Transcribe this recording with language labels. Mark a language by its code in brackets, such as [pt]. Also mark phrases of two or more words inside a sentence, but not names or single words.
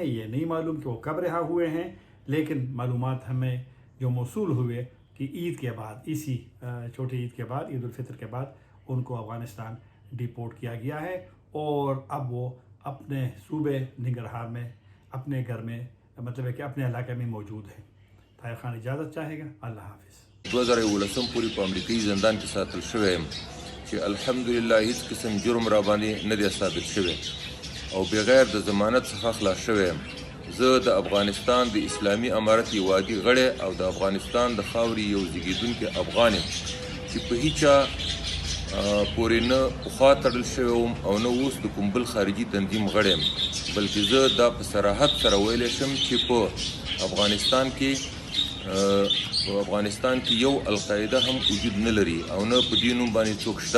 [ur] یہ نہیں معلوم کہ وہ کب رہا ہوئے ہیں، لیکن معلومات ہمیں جو موصول ہوئے کہ عید کے بعد، اسی چھوٹی عید کے بعد، عید الفطر کے بعد ان کو افغانستان ڈیپورٹ کیا گیا ہے، اور اب وہ اپنے صوبے ننگرہار میں اپنے گھر میں، مطلب ہے کہ اپنے علاقے میں موجود ہے۔ طاہر خان اجازت چاہے گا، اللہ حافظ۔ [ps] 2011 پوری په امریکایي زندان کې ساتل شوی یم چې الحمدلله هیڅ قسم جرم را باندې نه دی ثابت شوی او بغیر د ضمانت څخه خلاص شوی یم۔ زه د افغانستان د اسلامي امارت یو عادي غړی او د افغانستان د خاورې یو زیږېدونکی افغان یم چې په هیچا پورې نه پخوا تړل شوی وم او نه اوس د کوم بل خارجي تنظیم غړی یم، بلکې زه دا په صراحت سره ویلی شم چې په افغانستان کې یو القاعده هم وجود نه لري او نه په دې نوم باندې څوک شته۔